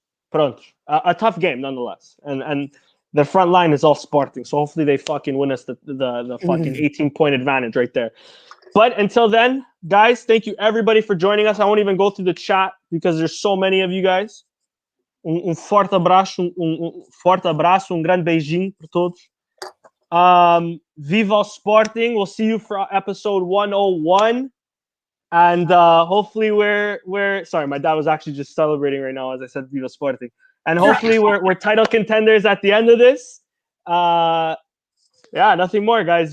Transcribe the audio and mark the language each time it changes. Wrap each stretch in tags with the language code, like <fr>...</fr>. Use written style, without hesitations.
<pt>Pronto.</pt> <en>A tough game nonetheless. And the front line is all Sporting. So hopefully they fucking win us the fucking 18-point advantage right there. But until then, guys, thank you everybody for joining us. I won't even go through the chat because there's so many of you guys.</en> <pt>Forte abraço, grande beijinho para todos. Viva Sporting.</pt> <en>We'll see you for episode 101. And hopefully we're sorry, my dad was actually just celebrating right now as I said</en> <pt>Viva Sporting.</pt> <en>And hopefully we're title contenders at the end of this. Yeah, nothing more, guys.</en>